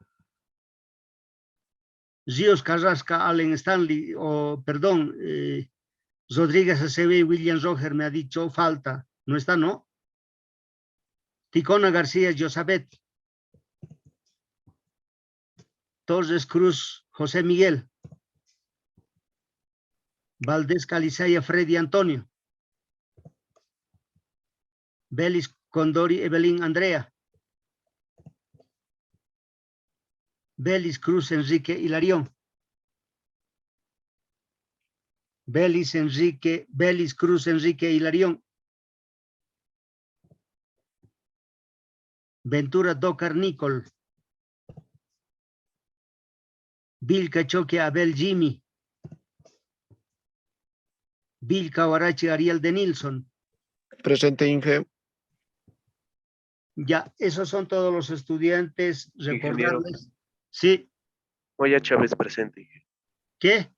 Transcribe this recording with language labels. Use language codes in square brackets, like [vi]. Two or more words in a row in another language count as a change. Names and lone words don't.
[es] Ríos Carrasca Allen Stanley, perdón, Rodríguez Acevedo William Roger me ha dicho falta. No está, ¿no? Ticona García Josabet. Torres Cruz José Miguel. Valdés Calizaya Freddy Antonio. Belis Condori Evelyn Andrea. Belis Cruz Enrique Hilarión. Belis Cruz Enrique Hilarión. Ventura Docar Nicol. Bill Cachoque Abel Jimmy. Bill Kawarachi Ariel de Nilsson. Presente, Inge. Ya, esos son todos los estudiantes. Ingeniero. Recordarles. Sí. Moya Chávez presente, Inge. ¿Qué?